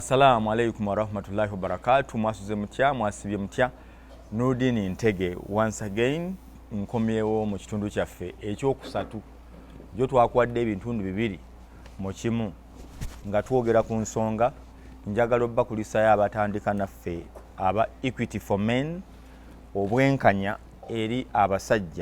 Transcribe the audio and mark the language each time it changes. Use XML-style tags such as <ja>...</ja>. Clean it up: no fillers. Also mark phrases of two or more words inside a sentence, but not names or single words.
<ar>السلام عليكم ورحمة الله وبركاته.</ar> <lg>Mwasuze mutya, mwasibye mutya. Nurdin Ntege</lg> <en>once again</en> <lg>nkomyewo mu kitundu kyaffe ekyokusatu jo twakwadde ebintundu bibiri mu kimu nga twogera ku nsonga njagala obbakulisayo abatandika naffe aba Equity for Men obwenkanya eri abasajja.</lg>